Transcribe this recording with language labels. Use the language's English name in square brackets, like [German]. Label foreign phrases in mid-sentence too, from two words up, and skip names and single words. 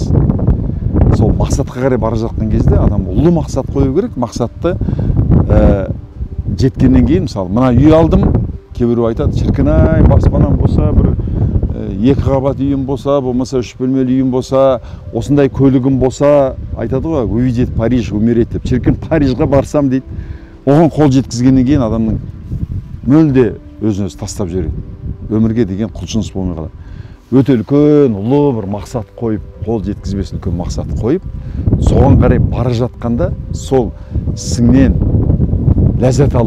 [Kazakh] Сол мақсатқа қарай бара жатқан кезде адам ұлы мақсат қою керек. Мақсатты жеткеннен кейін, мысалы, мына үй алдым, кейбіреу айтады, шіркін-ай, баспанам болса, бір 2 қабат үйім болса, болмаса 3 бөлмелі үйім болса, осындай көлігім болса, айтады ғой, [Russian] увидеть Париж, умереть деп. [Kazakh] Шіркін Парижға барсам дейді. Оған қол жеткізгеннен кейін адамның мүлде өзін-өзі тастап жібереді. Өмірге деген құлшыныс болмай қалады. Өте үлкен, ұлы бір мақсат қойып, қол жеткізбесін үлкен мақсат қойып, соған қарай бара жатқанда сол сіңнен ләззат алу.